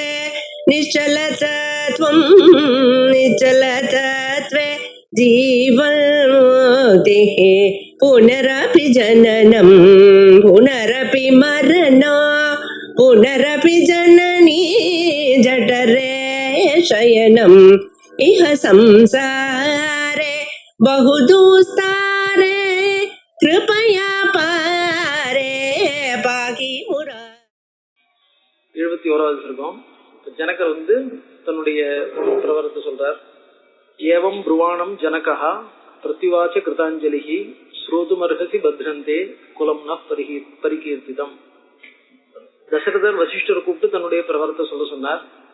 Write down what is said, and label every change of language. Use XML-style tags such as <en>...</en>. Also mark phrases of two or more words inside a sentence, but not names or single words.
<sa>निश्चलतत्वं निश्चलतत्वे जीवन्मुक्तिः पुनरपि जननं पुनरपि मरणं पुनरपि जननी जठरे शयनम् इह संसारे बहुदुस्तारे कृपया पारे पाकि मुरा.</sa> <ta>71வது ஸ்லோகம். ஜனகர் தன்னுடைய பிரவரத்தை சொல்றார்.</ta> <sa>एवम् ब्रुवाणम् जनकः प्रत्युवाच कृताञ्जलिः श्रोतुमर्हसि भद्रन्ते कुलम् न परिकीर्तितम्.</sa> <ta>தசரதர் வசிஷ்டரை கூப்பிட்டு தன்னுடைய பிரவரத்தை சொன்னார்.</ta>